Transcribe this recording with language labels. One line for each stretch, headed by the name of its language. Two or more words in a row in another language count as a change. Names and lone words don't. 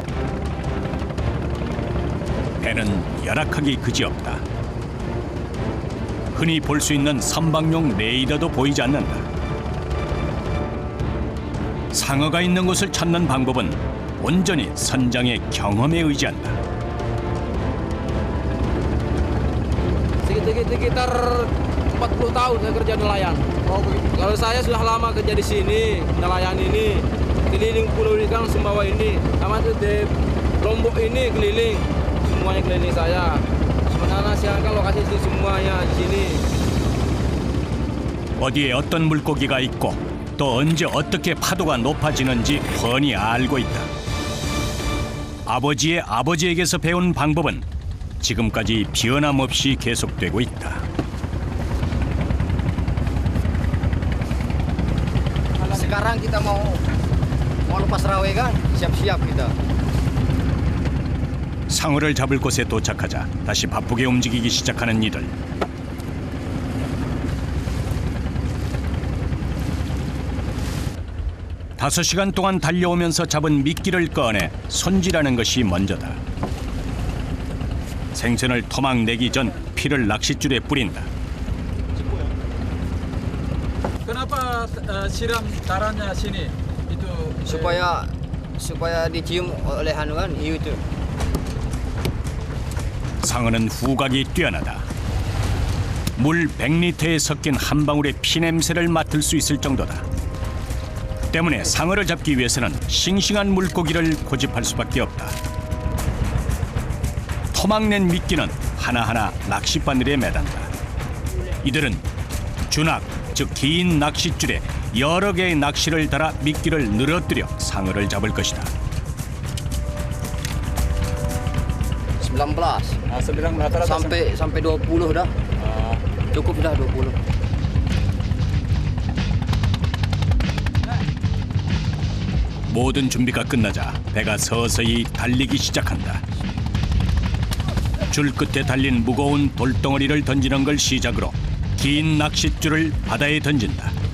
Korean: 배는 열악하기 그지없다. 흔히 볼 수 있는 선박용 레이더도 보이지 않는다. 상어가 있는 곳을 찾는 방법은 온전히 선장의 경험에 의지한다.
Indonesian: Sekitar 40 tahun saya kerja nelayan. Kalau saya sudah lama kerja di sini, nelayan ini, keliling pulau ikan Sumbawa ini, sama itu di Lombok ini keliling, semuanya keliling saya. Sebenarnya siang kan lokasi itu semuanya di sini.
Korean: 어디에 어떤 물고기가 있고 또 언제 어떻게 파도가 높아지는지 훤히 알고 있다. 아버지의 아버지에게서 배운 방법은 지금까지 변함없이 계속되고 있다.
Indonesian: Sekarang kita mau lepas rawe kan, siap-siap kita.
Korean: 상어를 잡을 곳에 도착하자 다시 바쁘게 움직이기 시작하는 이들. 다섯 시간 동안 달려오면서 잡은 미끼를 꺼내 손질하는 것이 먼저다. 생선을 토막내기 전 피를 낚싯줄에 뿌린다.
Indonesian: Kenapa siram darahnya sini? Itu supaya dicium oleh anu kan hiu itu.
Korean: 상어는 후각이 뛰어나다. 물 100리터에 섞인 한 방울의 피 냄새를 맡을 수 있을 정도다. 때문에 상어를 잡기 위해서는 싱싱한 물고기를 고집할 수밖에 없다. 토막낸 미끼는 하나하나 낚싯바늘에 매단다. 이들은 주낙, 즉 긴 낚싯줄에 여러 개의 낚시를 달아 미끼를 늘어뜨려 상어를 잡을 것이다.
Indonesian: 19 Sebilang rata-rata sampai 20 dah. Cukup dah 20.
Korean: 모든 준비가 끝나자 배가 서서히 달리기 시작한다. 줄 끝에 달린 무거운 돌덩어리를 던지는 걸 시작으로 긴 낚싯줄을 바다에 던진다.